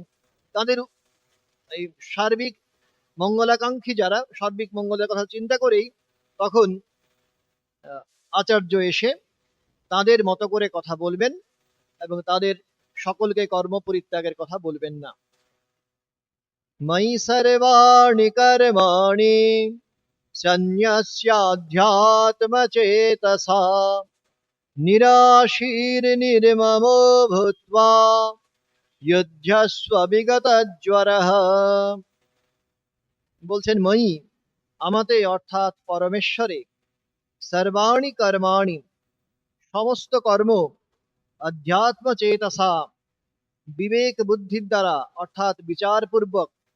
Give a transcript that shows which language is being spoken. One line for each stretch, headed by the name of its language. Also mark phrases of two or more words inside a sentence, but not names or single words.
Bangla: তাদের এই সার্বিক মঙ্গলাকাঙ্ক্ষী যারা, সার্বিক মঙ্গলের কথা চিন্তা করেই তখন আচার্য এসে তাদের মতো করে কথা বলবেন, এবং তাদের সকলকে কর্ম পরিত্যাগের কথা বলবেন না।
Sanskrit: ময়ি সর্বাণি কর্মাণি সন্ন্যস্যাধ্যাত্মচেতসা নিরাশীর্নির্মমো ভূত্বা যুধ্যস্ব বিগতজ্বরঃ।
Bangla: বলছেন ময়ি, আমাতে অর্থাৎ পরমেশ্বরে,
Sanskrit: সর্বাণি কর্মাণি
Bangla: সমস্ত কর্ম,
Sanskrit: অধ্যাত্ম চেতসা
Bangla: বিবেক বুদ্ধির দ্বারা অর্থাৎ বিচারপূর্বক,